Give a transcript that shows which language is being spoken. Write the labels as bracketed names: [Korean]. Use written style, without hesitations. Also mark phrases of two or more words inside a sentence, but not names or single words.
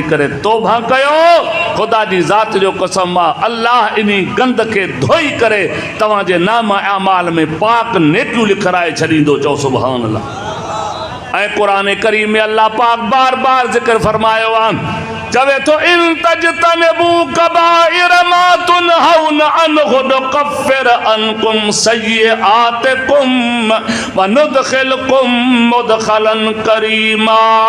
[Sindhi] करे तौबा कयो ख़ुदा जी ज़ात जो कसम आहे अल्लाह इन गंद खे धोई करे तव्हांजे नाम अमाल में पाक नेकियूं लिखाराए छॾींदो चओ [Arabic] سبحان الله [Sindhi] ऐं क़ुरान करीम में अल्लाह पाक बार बार ज़िक्र फरमायो आहे चवे तो [Arabic] إن تجتنبوا كبائر ما تنهون عنه نكفر عنكم سيئاتكم وندخلكم مدخلا كريما